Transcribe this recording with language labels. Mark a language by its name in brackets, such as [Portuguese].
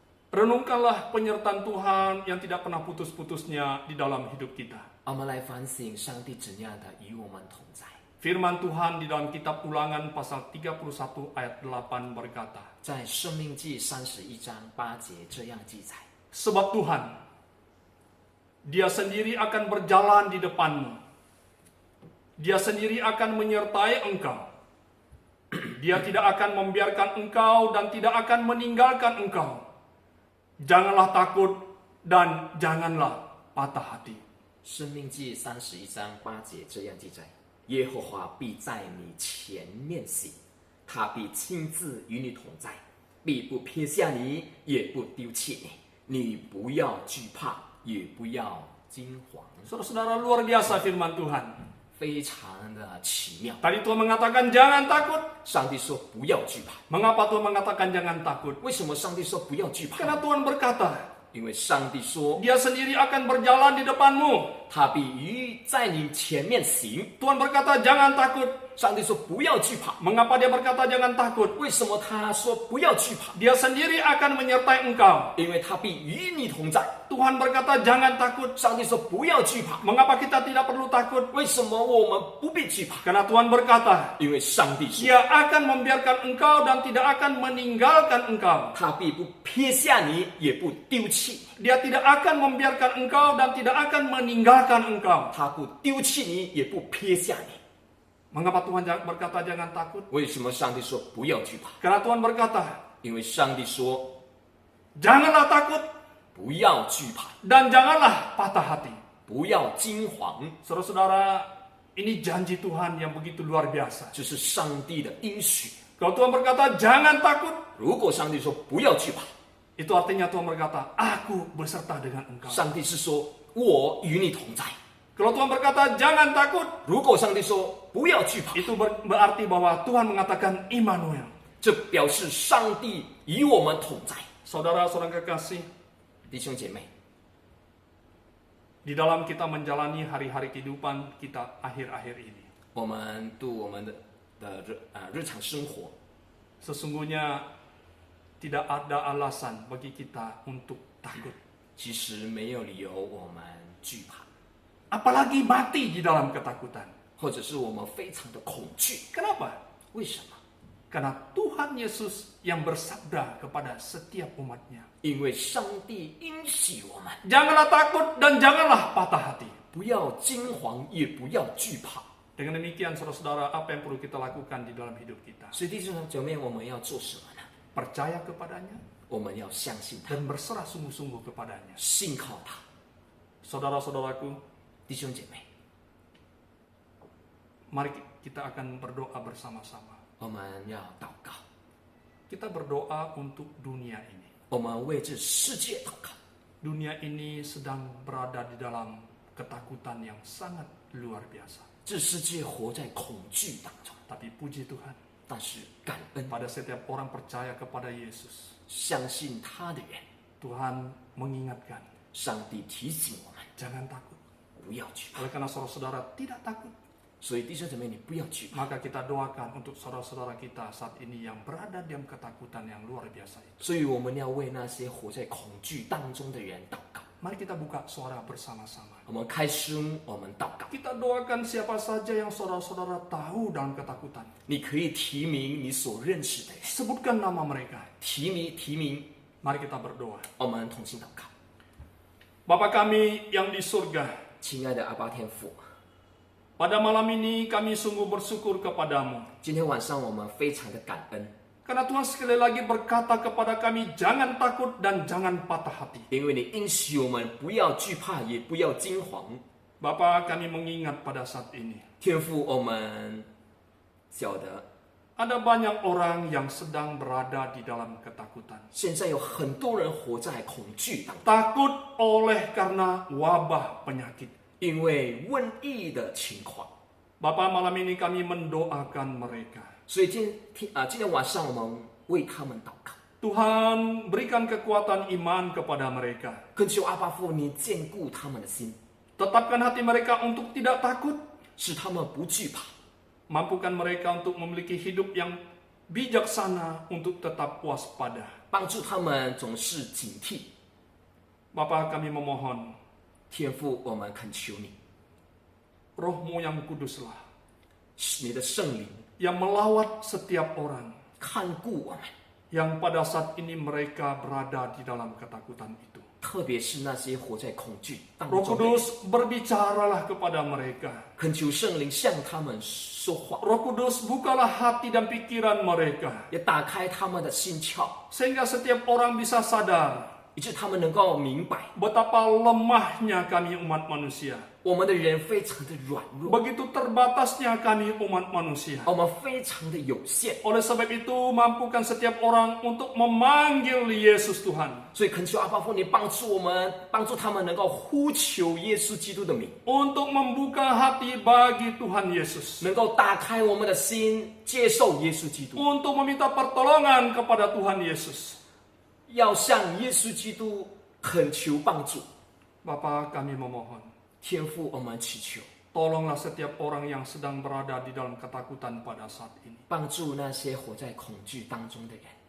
[Indonesian] Renungkanlah penyertaan Tuhan yang tidak pernah putus-putusnya di dalam hidup kita. [Chinese] 我们来反省上帝怎样的与我们同在。 [Indonesian] Firman Tuhan di dalam kitab Ulangan pasal 31 ayat 8 berkata, [Chinese] 在《生命记》31章8节这样记载： [Indonesian] Sebab Tuhan, Dia sendiri akan berjalan di depanmu. Dia sendiri akan menyertai engkau. Dia tidak akan membiarkan engkau dan tidak akan meninggalkan engkau. Janganlah takut dan janganlah patah hati. [Chinese] 生命记31章8节这样记载：耶和华必在你前面行，他必亲自与你同在，必不撇下你，也不丢弃你。你不要惧怕，也不要惊慌。 [Indonesian] Saudara-saudara, luar biasa firman Tuhan. [Chinese] 非常的奇妙。 [Indonesian] Tadi Tuhan mengatakan jangan takut. [Chinese] 上帝说不要惧怕， [Indonesian] Mengapa Tuhan mengatakan jangan takut? [Chinese] 为什么上帝说不要惧怕？ [Indonesian] Karena Tuhan berkata, [Chinese] 因为上帝说 [Indonesian] Dia sendiri akan berjalan di depanmu. [Chinese] 他必在你前面行。 [Indonesian] Tuhan berkata jangan takut. [Chinese] 上帝说不要惧怕。 [Indonesian] Mengapa dia berkata jangan takut? [Chinese] 为什么他说不要惧怕？ [Indonesian] Dia sendiri akan menyertai engkau. [Chinese] 因为他必与你同在。 [Indonesian] Tuhan berkata jangan takut. [Chinese] 上帝说不要惧怕。 [Indonesian] Mengapa kita tidak perlu takut? [Chinese] 为什么我们不必惧怕？ [Indonesian] Karena Tuhan berkata, [Chinese] 因为上帝说 [Indonesian] Dia akan membiarkan engkau dan tidak akan meninggalkan engkau. [Chinese] 他必不撇下你，也不丢弃。 [Indonesian] Dia tidak akan membiarkan engkau dan tidak akan meninggalkan engkau. [Chinese] 他不丢弃你，也不撇下你。 [Indonesian] Mengapa Tuhan berkata jangan takut? [Chinese] 为什么上帝说不要惧怕？ [Indonesian] Karena Tuhan berkata, [Chinese] 因为上帝说 [Indonesian] janganlah takut [Chinese] 不要惧怕， [Indonesian] dan janganlah patah hati. [Chinese] 不要惊惶。 [Indonesian] Saudara-saudara, ini janji Tuhan yang begitu luar biasa. [Chinese] 这是上帝的应许。 [Indonesian] Kalau Tuhan berkata jangan takut, [Chinese] 如果上帝说不要惧怕， [Indonesian] itu artinya Tuhan berkata, aku beserta dengan engkau. [Chinese] 上帝是说我与你同在。 [Indonesian] Kalau Tuhan berkata jangan takut, [Chinese] 如果上帝说不要惧怕， [Indonesian] itu berarti bahwa Tuhan mengatakan Immanuel. [Chinese] 这表示上帝与我们同在。 [Indonesian] Saudara-saudara kekasih, [Chinese] 弟兄姐妹， [Indonesian] di dalam kita menjalani hari-hari kehidupan kita akhir-akhir ini, [Chinese] 我们度我们的日常生活， [Indonesian] sesungguhnya tidak ada alasan bagi kita untuk takut. [Chinese] 其实没有理由我们惧怕， [Indonesian] Apalagi mati di dalam ketakutan. [Chinese] 或者是我们非常的恐惧。 [Indonesian] Kenapa? [Chinese] 为什么？ [Indonesian] Karena Tuhan Yesus yang bersabda kepada setiap umatnya, [Chinese] 因为上帝应许我们， [Indonesian] janganlah takut dan janganlah patah hati. [Chinese] 不要惊惶，也不要惧怕。 [Indonesian] Dengan demikian saudara-saudara, apa yang perlu kita lakukan di dalam hidup kita? [Chinese] 所以弟兄姐妹，我们要做什么呢？ [Indonesian] Percaya kepadanya [Chinese] 我们要相信他， [Indonesian] dan berserah sungguh-sungguh kepadanya. [Chinese] 信靠他。 [Indonesian] Saudara-saudaraku, [Chinese] 弟兄姐妹， [Indonesian] mari kita akan berdoa bersama-sama. [Chinese] 我们要祷告， [Indonesian] Kita berdoa untuk dunia ini. [Chinese] 我们为这世界祷告。 [Indonesian] Dunia ini sedang berada di dalam ketakutan yang sangat luar biasa. [Chinese] 这世界活在恐惧当中， [Indonesian] Tapi puji Tuhan, [Chinese] 但是感恩， [Indonesian] pada setiap orang percaya kepada Yesus, [Chinese] 相信他的人， [Indonesian] Tuhan mengingatkan, [Chinese] 上帝提醒我们 [Indonesian] jangan takut. [Chinese] 不要惧怕。 [Indonesian] Oleh karena saudara-saudara tidak takut, [Chinese] 所以弟兄姊妹，你不要惧怕。 [Indonesian] maka kita doakan untuk saudara-saudara kita saat ini yang berada dalam ketakutan yang luar biasa itu. [Chinese] 所以我们要为那些活在恐惧当中的人祷告。 [Indonesian] Mari kita buka suara bersama-sama. [Chinese] 我们开声，我们祷告。 [Indonesian] Kita doakan siapa saja yang saudara-saudara tahu dalam ketakutan. [Chinese] 你可以提名你所认识的人， [Indonesian] Sebutkan nama mereka. [Chinese] 提名， [Indonesian] Mari kita berdoa. [Chinese] 我们同心祷告。 [Indonesian] Bapa kami yang di surga, [Chinese] 亲爱的阿爸天父， [Indonesian] pada malam ini kami sungguh bersyukur kepadamu. [Chinese] 今天晚上我们非常的感恩， [Indonesian] Karena Tuhan sekali lagi berkata kepada kami, jangan takut dan jangan patah hati. [Chinese] 因为你应许我们不要惧怕，也不要惊惶。 [Indonesian] Bapa, kami mengingat pada saat ini, [Chinese] 天父，我们晓得 [Indonesian] ada banyak orang yang sedang berada di dalam ketakutan. [Chinese] 现在有很多人活在恐惧当中， [Indonesian] Takut oleh karena wabah penyakit. [Chinese] 因为瘟疫的情况。 [Indonesian] Bapa, malam ini kami mendoakan mereka. [Chinese] 所以今天晚上我们为他们祷告， [Indonesian] Tuhan, berikan kekuatan iman kepada mereka. [Chinese] 恳求阿爸父，你坚固他们的心， [Indonesian] Tetapkan hati mereka untuk tidak takut. [Chinese] 使他们不惧怕， [Indonesian] Mampukan mereka untuk memiliki hidup yang bijaksana untuk tetap waspada. [Chinese] 帮助他们总是警惕。 [Indonesian] Bapa, kami memohon, [Chinese] 天父，我们恳求你， [Indonesian] Roh-Mu yang kuduslah, [Chinese] 你的圣灵 [Indonesian] yang melawat setiap orang, [Chinese] 看顾我们， [Indonesian] yang pada saat ini mereka berada di dalam ketakutan itu. [Chinese] 特别是那些活在恐惧当 [Indonesian] Roh [Chinese] 中的人， [Indonesian] Kudus, berbicaralah kepada mereka. [Chinese] 恳求圣灵向他们说话， [Indonesian] Roh Kudus, bukalah hati dan pikiran mereka, [Chinese] 也打开他们的心窍， [Indonesian] sehingga setiap orang bisa sadar [Chinese] 以致他们能够明白， [Indonesian] betapa lemahnya kami umat manusia. [Chinese] 我们的人非常的软弱， [Indonesian] Begitu terbatasnya kami umat manusia. [Chinese] 我们非常的有限， [Indonesian] Oleh sebab itu, mampukan setiap orang untuk memanggil Yesus Tuhan. [Chinese] 所以恳求阿爸父，你帮助我们，帮助他们能够呼求耶稣基督的名， [Indonesian] Untuk membuka hati bagi Tuhan Yesus. [Chinese] 能够打开我们的心，接受耶稣基督， [Indonesian] Untuk meminta pertolongan kepada Tuhan Yesus. [Chinese] 要向耶稣基督恳求帮助。 [Indonesian] Bapa, kami memohon. [Chinese] 天父，我们祈求， [Indonesian] Tolonglah setiap orang yang sedang berada di dalam ketakutan pada saat ini. [Chinese] 帮助那些活在恐惧当中的人。